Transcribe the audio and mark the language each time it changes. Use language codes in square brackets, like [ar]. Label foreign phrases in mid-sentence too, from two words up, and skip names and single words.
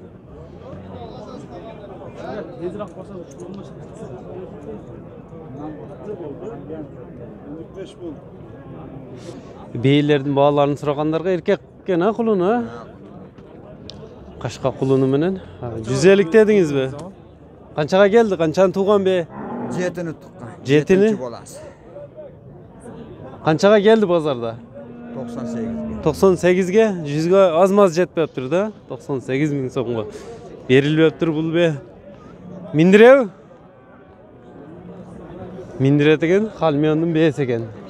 [ky] Бейлердин бааларын сурагандарга эркек экен, кулуну, кашка кулуну менен 150 дедиңизби? Канчага келди? Канчаны тууган бе? 7'ni tukkan. 7'ni? Канчага келди базарда? 98ге, 100га аз-маз жетпептир да? 98 миң сомго берилбептир бул бе? Миндиреби? Миндирет экен, Халмиондун бээси экен.